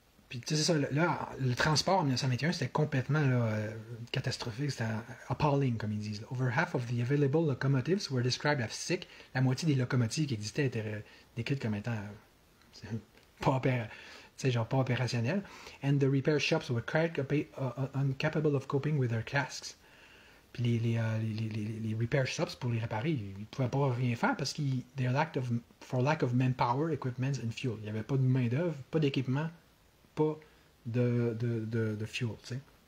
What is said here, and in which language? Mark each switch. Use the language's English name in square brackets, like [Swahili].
[French] Puis tu sais, c'est ça, là, le transport en 1921, c'était complètement là, catastrophique, c'était appalling, comme ils disent. Là. [English] Over half of the available locomotives were described as sick. [French] La moitié des locomotives qui existaient étaient décrites comme étant pas, pas opérationnelles. [English] And the repair shops were quite incapable of coping with their tasks. [French] Puis les repair shops, pour les réparer, ils ne pouvaient pas rien faire parce qu'ils [English] for lack of manpower, equipment and fuel. [French] Il n'y avait pas de main-d'œuvre, pas d'équipement, pas de fuel, tu sais.